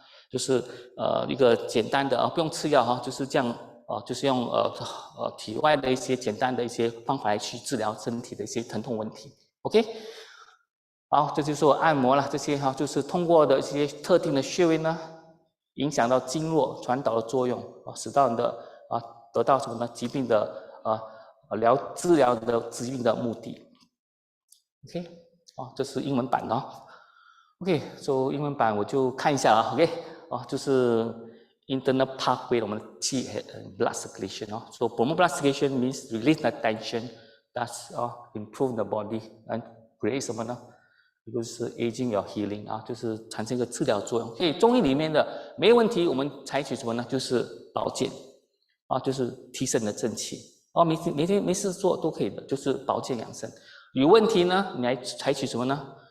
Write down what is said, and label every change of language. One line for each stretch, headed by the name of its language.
Chinese: 就是一个简单的不用吃药就是这样就是用体外的一些简单的一些方法来去治疗身体的一些疼痛问题。 OK， 好，这就是我按摩了，这些就是通过的一些特定的穴位呢，影响到经络传导的作用使到你的得到什么呢？疾病的治疗的疾病的目的。
English: OK，
Chinese: 这是英文版的OK， 所以英文版我就看一下OK， 就是
English: internal pathway
Chinese: 我们的气
English: blood circulation So promote blood circulation means release the tension, thus improve the body and create
Chinese: 什么呢？就是
English: aging or healing
Chinese: 啊，就是产生一个治疗作用。所以中医里面的没有问题，我们采取什么呢？就是保健啊，就是提升你的正气。哦，每天没事做都可以的，就是保健养生。有问题呢，你来采取什么呢？